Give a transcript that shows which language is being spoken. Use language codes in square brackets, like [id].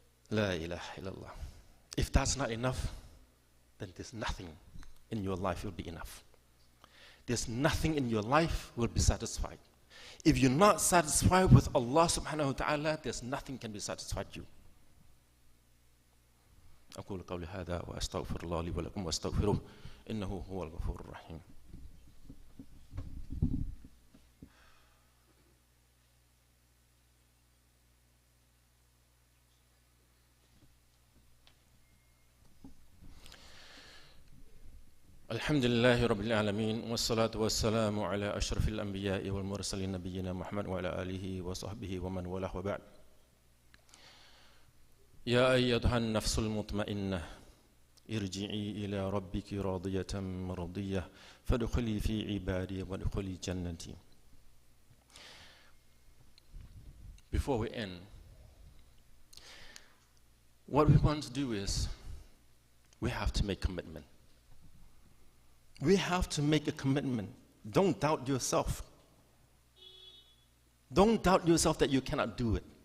[en] La ilaha illallah. If that's not enough, then there's nothing in your life will be enough. There's nothing in your life will be satisfied. If you're not satisfied with Allah subhanahu wa ta'ala, there's nothing can be satisfied you. [ar] أقول قولي هذا وأستغفر الله لي ولكم وأستغفروه إنه هو الغفور الرحيم. الحمد لله رب العالمين والصلاة والسلام على أشرف الأنبياء والمرسلين نبينا محمد وعلى آله وصحبه ومن والاه وبعد. يا أيتها النفس المطمئنة ارجعي إلى ربك راضية مرضية فادخلي في عبادي وادخلي جنتي. [en] Before we end, what we want to do is we have to make commitment. We have to make a commitment. Don't doubt yourself. Don't doubt yourself that you cannot do it.